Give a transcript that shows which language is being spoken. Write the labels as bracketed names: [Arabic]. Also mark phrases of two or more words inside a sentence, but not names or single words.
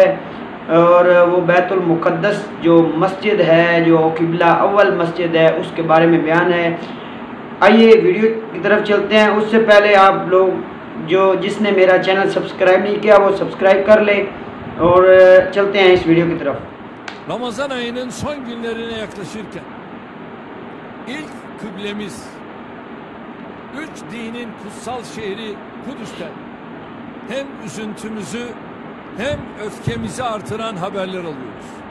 [Hindi] और वो बैतुल मुक़द्दस जो मस्जिद है, जो किबला अव्वल मस्जिद है, उसके बारे में बयान है। आइए वीडियो की तरफ चलते हैं। उससे पहले आप लोग जिसने मेरा चैनल सब्सक्राइब नहीं किया वो सब्सक्राइब कर ले और चलते हैं इस वीडियो की तरफ। [Turkish] Ramazan ayının son günlerine yaklaşırken ilk kıblemiz, üç dinin kutsal şehri Kudüs'ten hem üzüntümüzü hem öfkemizi artıran haberler alıyoruz.